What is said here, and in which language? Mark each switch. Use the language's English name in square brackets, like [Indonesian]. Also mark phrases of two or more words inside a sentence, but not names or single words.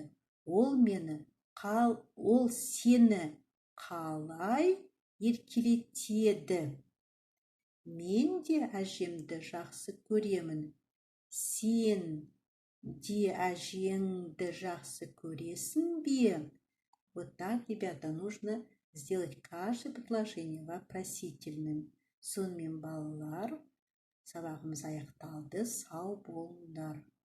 [Kazakh] Ол сені қалай еркелетеді? Мен де әжемді жақсы көремін. Сен де әжеңді жақсы көресің бе? [Russian] Вот так, ребята, нужно сделать каждое предложение вопросительным. [Kazakh] Сонымен балалар, сабағымыз аяқталды. Сау болыңдар.